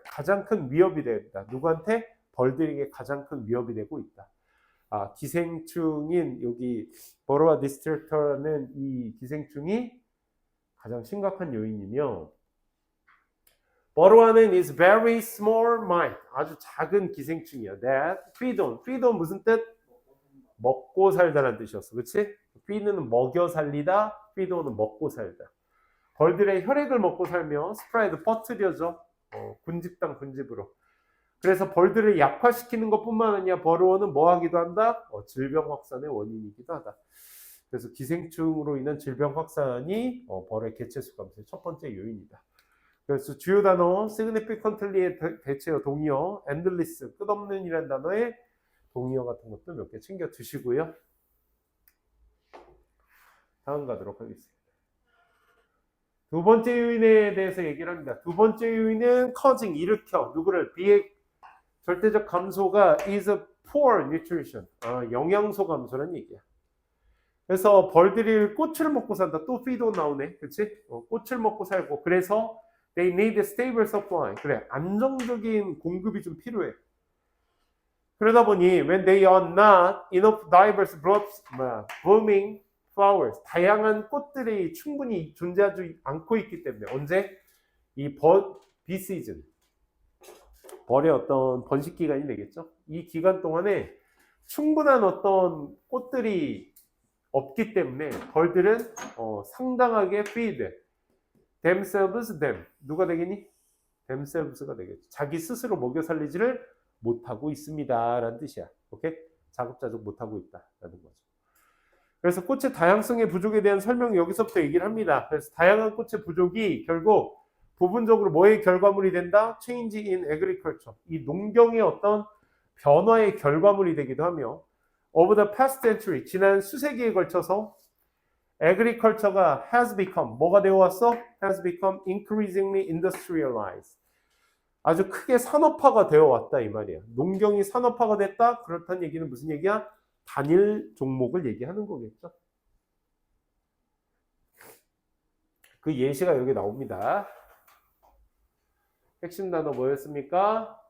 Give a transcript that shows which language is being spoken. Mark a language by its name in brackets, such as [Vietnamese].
[Korean] 가장 큰 위협이 되다. 누구한테? 벌들에게 가장 큰 위협이 되고 있다. 기생충인 여기 버로아 디스트럭터는 이 기생충이 가장 심각한 요인이며 버로아는 [English] is very small mite. [Korean] 아주 작은 기생충이야. [English] that feed on [Korean] 무슨 뜻? 먹고 살다라는 뜻이었어. 그렇지? feed는 먹여 살리다, feed on은 먹고 살다. 벌들의 혈액을 먹고 살며 spread 퍼뜨려져. 군집당 군집으로. 그래서 벌들을 약화시키는 것뿐만 아니라 버로어는 뭐 하기도 한다? 질병 확산의 원인이기도 하다. 그래서 기생충으로 인한 질병 확산이 벌의 개체수 감소의 첫 번째 요인이다. 그래서 주요 단어 significantly의 대체어 동의어, endless 끝없는 이라는 단어의 동의어 같은 것도 몇 개 챙겨 두시고요. 다음 가도록 하겠습니다. 두 번째 요인에 대해서 얘기를 합니다. 두 번째 요인은 causing 일으켜 누구를 비의 절대적 감소가 [English] is a poor nutrition. [Korean] 영양소 감소라는 얘기야. 그래서 벌들이 꽃을 먹고 산다. 또 feed on 나오네. 그렇지? 꽃을 먹고 살고 그래서 [English] they need a stable supply. [Korean] 그래. 안정적인 공급이 좀 필요해. 그러다 보니 [English] when they are not enough diverse blooming flowers. [Korean] 다양한 꽃들이 충분히 존재하지 않고 있기 때문에 언제? 이 bee season. 벌의 어떤 번식 기간이 되겠죠. 이 기간 동안에 충분한 어떤 꽃들이 없기 때문에 벌들은 상당하게 [English] feed themselves them. [Korean] 누가 되겠니? themselves가 되겠죠. 자기 스스로 먹여 살리지를 못하고 있습니다 라는 뜻이야. 오케이? 자급자족 못하고 있다 라는 거죠. 그래서 꽃의 다양성의 부족에 대한 설명을 여기서부터 얘기를 합니다. 그래서 다양한 꽃의 부족이 결국 부분적으로 뭐의 결과물이 된다? [English] Change in agriculture. [Korean] 이 농경의 어떤 변화의 결과물이 되기도 하며 [English] over the past century, [Korean] 지난 수세기에 걸쳐서 agriculture가 has become, 뭐가 되어왔어? [English] has become increasingly industrialized. [Korean] 아주 크게 산업화가 되어왔다 이 말이야. 농경이 산업화가 됐다? 그렇다는 얘기는 무슨 얘기야? 단일 종목을 얘기하는 거겠죠. 그 예시가 여기 나옵니다. 핵심 단어 뭐였습니까?